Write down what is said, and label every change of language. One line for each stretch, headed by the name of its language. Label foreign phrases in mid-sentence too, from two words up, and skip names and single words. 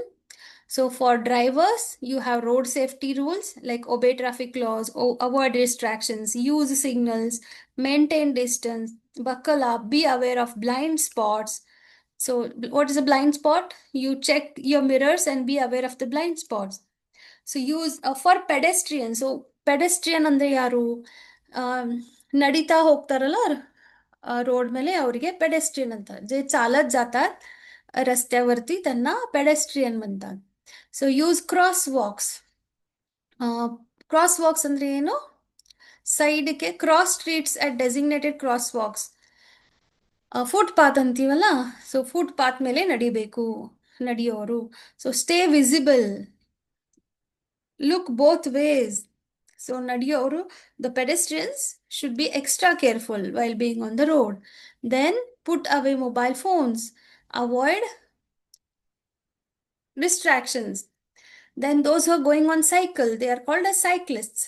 English: So for drivers, you have road safety rules like obey traffic laws, avoid distractions, use signals, maintain distance, buckle up, be aware of blind spots. So what is a blind spot? You check your mirrors and be aware of the blind spots. So use for pedestrian. So pedestrian
Kannada: ಅಂದ್ರೆ ಯಾರು? ನಡೀತಾ ಹೋಗ್ತಾರಲ್ಲ ರೋಡ್ ಮೇಲೆ ಅವರಿಗೆ ಪೆಡೆಸ್ಟ್ರಿಯನ್ ಅಂತ.
Marathi: जे चालत जातात रस्त्यावरती त्यांना पेडेस्ट्रियन म्हणतात.
English: so use crosswalks. crosswalks
Kannada: ಅಂದ್ರೆ ಏನು?
English: sidege cross streets at designated crosswalks.
Kannada: ಫುಟ್ಪಾತ್ ಅಂತೀವಲ್ಲ, ಸೊ ಫುಟ್ಪಾತ್ ಮೇಲೆ ನಡಿಬೇಕು ನಡೆಯೋರು.
English: so stay visible, look both ways. So Nadiyoru, the pedestrians should be extra careful while being on the road. Then put away mobile phones. Avoid distractions. Then those who are going on cycle, they are called as cyclists.